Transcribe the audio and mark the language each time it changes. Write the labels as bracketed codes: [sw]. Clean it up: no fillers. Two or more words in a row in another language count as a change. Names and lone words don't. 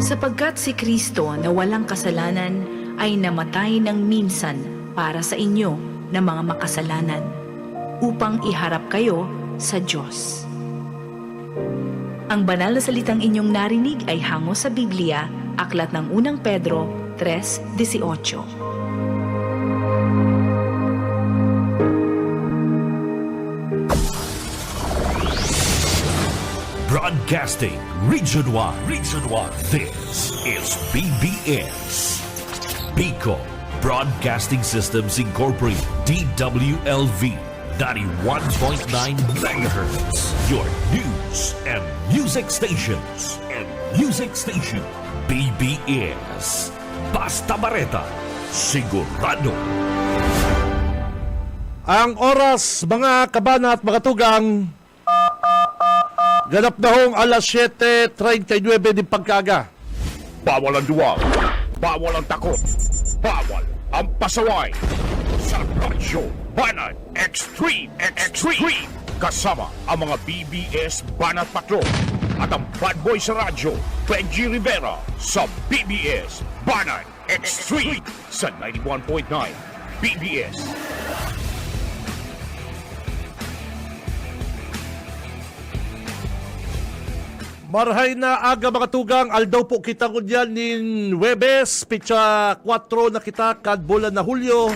[tl] Sapagkat si Kristo na walang kasalanan ay namatay ng minsan para sa inyo na mga makasalanan, upang iharap kayo sa Diyos. Ang banal na salitang inyong narinig ay hango sa Biblia, aklat ng unang Pedro 3:18. [en] Broadcasting Region 1. This is BBS. Bicol Broadcasting Systems Incorporated. DWLV 91.9 MHz. Your news and music stations. [bik] BBS. Basta Bareta. Sigurado. [tl] Ang oras, mga kabana at mga tugang, ganap na hong alas 7:39 din pagkaga. Bawal ang duwag, bawal ang takot, bawal ang pasaway. Sa Radyo Banat Extreme. Kasama ang mga BBS Banat Patrol at ang bad boy sa radyo, Benji Rivera sa BBS Banat Extreme sa 91.9 BBS. [bik] Marhay na aga mga tugang, aldaw po kita ko dyan nin Webes, pitsa 4 na kita, kadbulan na Hulyo.